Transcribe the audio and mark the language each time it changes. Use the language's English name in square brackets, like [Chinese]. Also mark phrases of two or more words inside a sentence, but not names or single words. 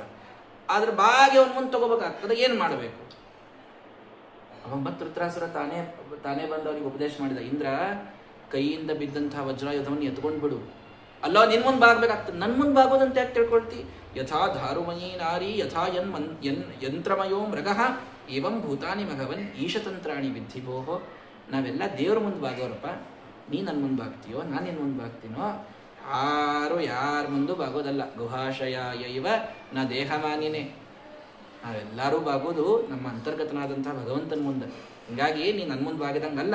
[Kannada] ಆದ್ರೆ ಬಾಗಿ ಅವನ ಮುಂದೆ ತಗೋಬೇಕಾಗ್ತದೆ, ಏನ್ ಮಾಡಬೇಕು? ಅವ ಮತ್ತೆ ವೃತ್ರಾಸುರ ತಾನೇ ಬಂದು ಅವನಿಗೆ ಉಪದೇಶ ಮಾಡಿದ. ಇಂದ್ರ, ಕೈಯಿಂದ ಬಿದ್ದಂತಹ ವಜ್ರಾಯುಧವನ್ನು ಎತ್ಕೊಂಡು ಬಿಡು. ಅಲ್ಲೋ ನಿನ್ ಮುಂದೆ ಬಾಗ್ಬೇಕಾಗ್ತದೆ, ನನ್ ಮುಂದೆ ಬಾಗೋದಂತ ಯಾಕೆ ತಿಳ್ಕೊಳ್ತಿ? [Sanskrit] ಯಥಾ ಧಾರುಮಯೀ ನಾರಿ ಯಥಾ ಯಂತ್ರಮಯೋ ಮೃಗಃ ಏವಂ ಭೂತಾನಿ ಭಗವನ್ ಈಶತಂತ್ರಾಣಿ ವಿದ್ಧಿ ಭೋಹೋ. [Kannada] ನಾವೆಲ್ಲ ದೇವ್ರ ಮುಂದೆ ಬಾಗೋರಪ್ಪ, ನೀ ನನ್ನ ಮುಂದೆ ಬಾಗ್ತೀಯೋ, ನಾನು ನಿನ್ನ ಮುಂದೆ ಬಾಗ್ತೀನೋ? ಯಾರ ಮುಂದೂ ಬಾಗೋದಲ್ಲ. [Sanskrit] ಗುಹಾಶಯ ಇವ ನಾ ದೇಹಮಾನಿನೇ. [Kannada] ನಾವೆಲ್ಲರೂ ಬಾಗೋದು ನಮ್ಮ ಅಂತರ್ಗತನಾದಂತಹ ಭಗವಂತನ ಮುಂದೆ. ಹೀಗಾಗಿ ನೀ ನನ್ನ ಮುಂದೆ ಬಾಗಿದಂಗಲ್ಲ.